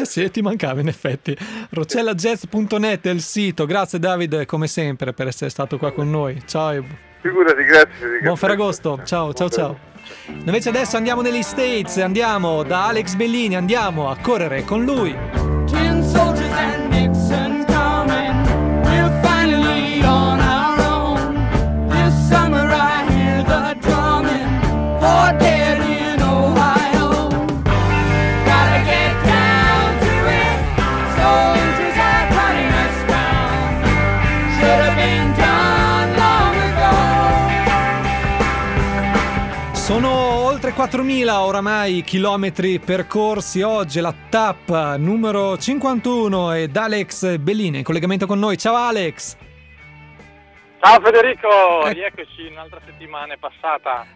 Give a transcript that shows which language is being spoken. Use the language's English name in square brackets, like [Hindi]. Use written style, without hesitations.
[Italian] Eh sì, ti mancava in effetti. RocellaJazz.net è il sito. Grazie Davide, come sempre, per essere stato qua con noi. Ciao. Figurati, grazie. Buon Ferragosto. Ciao. Invece adesso andiamo negli States, andiamo da Alex Bellini, andiamo a correre con lui. [English] Tin soldiers and Nixon coming, we're finally on our own. This summer I hear the drumming for dead in Ohio. Gotta get down to it, soldiers are cutting us down. Should have been done long ago. [Italian] Sono 4.000 oramai chilometri percorsi, oggi la tappa numero 51 ed Alex Bellini in collegamento con noi. Ciao Alex! Ciao Federico, rieccoci, un'altra settimana è passata.